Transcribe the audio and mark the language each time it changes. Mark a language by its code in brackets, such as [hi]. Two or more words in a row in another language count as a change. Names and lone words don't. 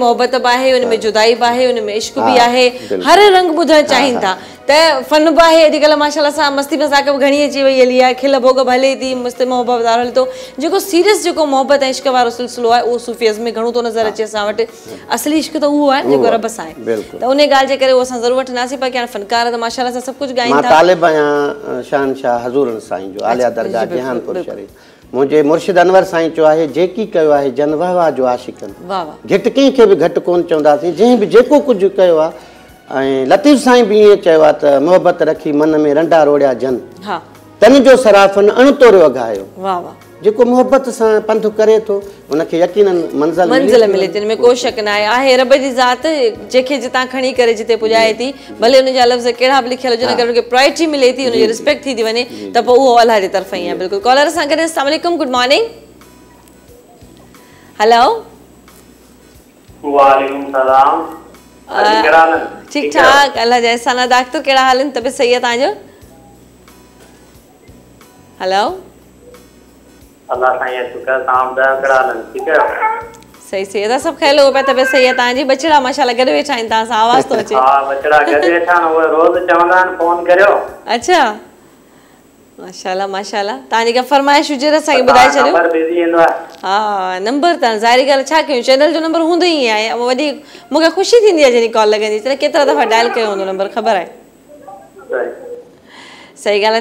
[sd] मोहबत बि आहे उन में जुदाई बि आहे उन में इश्क बि आहे हर रंग ॿुधणु चाहिनि था त फन बि आहे अॼुकल्ह माशाल्लाह सां मस्ती मज़ाक बि घणी अची वई हली आहे खिल भोग बि हले थी मस्तु मोहबत वारो हले थो जेको सीरियस जेको मोहबत ऐं इश्क वारो सिलसिलो आहे उहो सूफ़ीज़ में घणो थो नज़र अचे असां वटि असली इश्क त उहो आहे जेको रब सां आहे त उन ॻाल्हि जे करे उहो असां ज़रूरु वठंदासीं बाक़ी हाणे फनकार त माशाल्लाह सां सभु कुझु ॻाइनि था तालिब आहियां शहनशाह हज़ूरनि साईं जो आलिया दरगाह जहानपुर शरीफ़ मुंहिंजे मुर्शिद अनवर साईं चयो आहे जेकी कयो आहे जन वाह वाह जो आशिक़नि घटि कंहिंखे बि घटि कोन चवंदासीं जंहिं बि जेको कुझु कयो आहे ऐं लतीफ़ साईं बि ईअं चयो आहे त मोहबत रखी मन में रंडा रोड़िया जन तन जो सराफ़न अणतोरियो अघायो जेको मोहबत सां पंधु करे थो उनखे यकीनन मंज़िल मिले थी हिन में को शक न आहे रब जी ज़ात जंहिंखे जितां खणी करे जिते पुॼाए थी भले हुनजा लफ़्ज़ कहिड़ा बि लिखियल हुजनि अगरि हुनखे प्रायोरिटी मिले थी हुनजी रिस्पेक्ट थी वञे त पोइ उहो अलाह जी तरफ़ां ई आहे बिल्कुलु कॉलर सां गॾु [ar] السلام عليكم [en] good morning hello [ar] وعليكم السلام [skr] ठीक ठाक अल्लाह जा एहसान डॉक्टर केड़ा हाल है तबीयत सही है ताजो हेलो अल्लाह साईं शुक्र ताम दा केड़ा हाल ठीक है सही सही अदा सब ख्याल हो पे तबीयत सही है तांजी बचड़ा माशाल्लाह गॾु वेठा आहिनि तां सां आवाज़ तो अचे [sd] हां बचड़ा गॾु वेठा न वो रोज चवंदा आहिनि फोन करियो अच्छा माशाल्लाह माशाल्लाह तांजी का फरमाइश हुजे त असांखे ॿुधाए छॾियो नंबर बिज़ी ईंदो आहे हा नंबर त ज़ाहिरी ॻाल्हि छा कयूं चैनल जो नंबर हूंदो ई आहे वॾी मूंखे ख़ुशी थींदी आहे जॾहिं कॉल लॻंदी त केतिरा दफ़ा डायल कयो हूंदो नंबर ख़बर आहे सही ॻाल्हि आहे